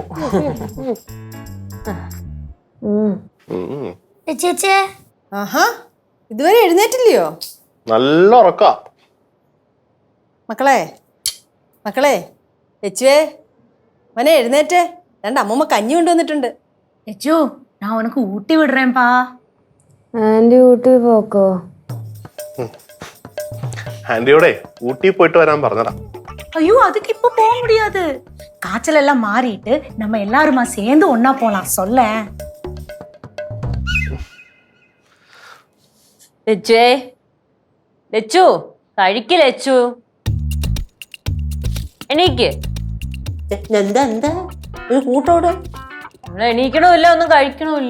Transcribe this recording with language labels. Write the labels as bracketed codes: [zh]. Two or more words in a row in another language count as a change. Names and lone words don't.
[ml] ചേച്ചേ. ആഹാ, ഇതുവരെ എഴുന്നേറ്റില്ലയോ? നല്ല ഉറക്ക. മക്കളെ മക്കളെ, ലച്ചുവേ മോനെ എഴുന്നേറ്റേ. രണ്ട് അമ്മൂമ്മ കഞ്ഞി കൊണ്ടുവന്നിട്ടുണ്ട്. ലച്ചു, [ta] நான் உனக்கு ஊட்டி விடுறேன்ப்பா. [ml] ആന്റി വീട്ടിൽ പോക്കോ? ആന്റിയോടെ ഊട്ടി പോയിട്ട് വരാൻ പറഞ്ഞടാ. [ta] ஐயோ, அதுக்கு இப்ப போக முடியாது. காய்ச்சல் எல்லாம் மாறிட்டு நம்ம எல்லாருமா சேர்ந்து ஒன்னா போலாம். சொல்ல [ml] ലച്ചുവേ, ലച്ചു കഴിക്ക്. ലച്ചു എണീക്ക്. എന്താ എന്താ ഒരു കൂട്ടോടെ? നമ്മൾ എണീക്കണമില്ല, ഒന്നും കഴിക്കണമില്ല.